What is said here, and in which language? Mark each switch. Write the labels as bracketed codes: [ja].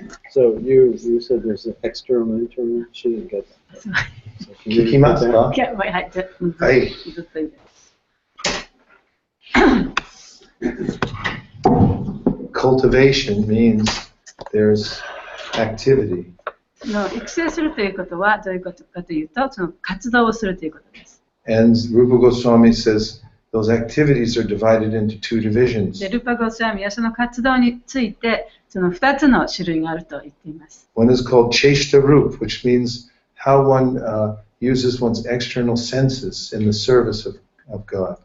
[en] So you said there's an external and internal. She didn't get that. So can you repeat that? [ja] はい。ずっといいです。 [en] Cultivation means there's activity. [ja] 育成するということはどういうことかというと、その活動をするということです。 [en] And Rupa Goswami says those activities are divided into two divisions. [ja] でルパゴスワミはその活動についてその2つの種類があると言っています。 [en] One is called Cheshta Rup, which means how one uses one's external senses in the service of God.